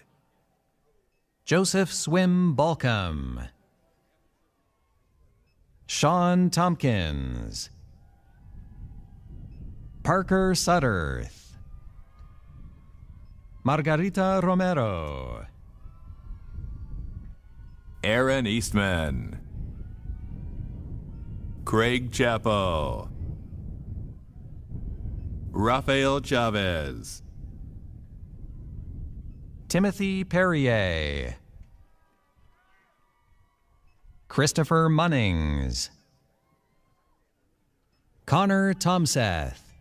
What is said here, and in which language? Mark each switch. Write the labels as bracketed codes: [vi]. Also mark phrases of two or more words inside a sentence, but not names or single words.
[en] Joseph Swim Balcom, Sean Tompkins, Parker Sutterth, Margarita Romero, Aaron Eastman, Craig Chapo, Rafael Chavez, Timothy Perrier, Christopher Munnings, Connor Tomseth,